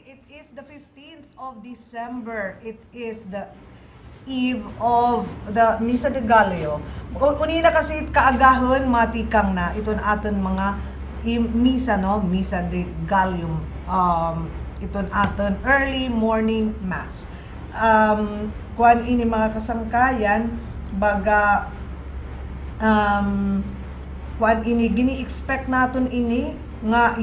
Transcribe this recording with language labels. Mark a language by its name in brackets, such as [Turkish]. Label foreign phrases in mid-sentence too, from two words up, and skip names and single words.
[English] It is the 15th of December. It is the eve of the Misa de Gallo. [Waray] Unina kasi kaagahon matikang na iton aton mga misa, no? Misa de Gallo. Iton aton [English] early morning mass. [Waray] Kuan ini mga kasangkayan baga kuan ini gini-expect naton ini nga